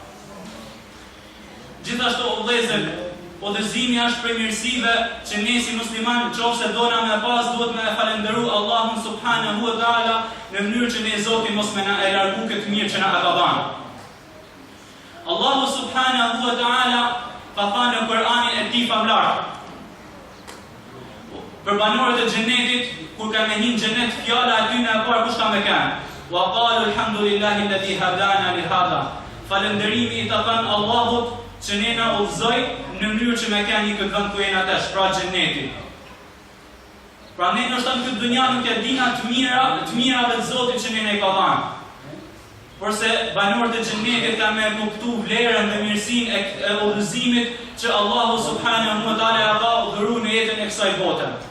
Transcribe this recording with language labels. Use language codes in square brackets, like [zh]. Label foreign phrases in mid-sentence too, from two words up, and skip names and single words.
[sq] Gjithashtu o vëllezër, udhëzimi është prej mirësive që ne si musliman, nëse dona me pas, duhet me falënderu Allahun [ar] سبحانه وتعالى [sq] në mënyrë që ne Zoti mos më na e largu këtë mirë që na ka dhënë. Allahu [ar] سبحانه وتعالى [sq] ka thënë në Kur'anin e tij famlar për banorët e xhenetit, kur kanë hyrë në xhenet, fjala aty në e parë kush ka me kanë? [ar] وقالوا الحمد لله الذي هدانا لهذا. [sq] Falënderimi i takon Allahut që ne na udhëzoi në mënyrë që me kanë një këtë vend ku jena tash, pra xheneti. Pra ne ndoshta në këtë dunja nuk e dina të mirave të Zotit që ne ka dhënë. Porse banorët e xhenetit kanë me kuptu vlerën dhe mirësinë e udhëzimit që Allahu [ar] سبحانه وتعالى [sq] ka dhuruar në jetën e kësaj bote.